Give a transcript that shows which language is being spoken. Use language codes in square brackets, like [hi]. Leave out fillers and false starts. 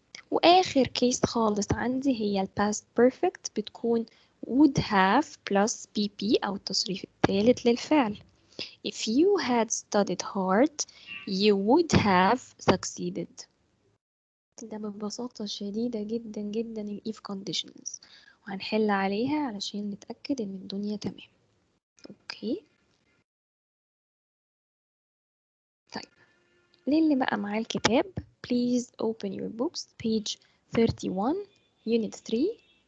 [ar] وآخر كيس خالص عندي هي ال past perfect، بتكون [en] would have plus pp [ar] أو التصريف الثالث للفعل. [en] If you had studied hard you would have succeeded. [ar] ده ببساطة شديدة جدا جدا ال if conditions، وهنحل عليها علشان نتأكد إن الدنيا تمام. أوكي، طيب للي بقى معاه الكتاب [en] please open your books page 31 unit 3.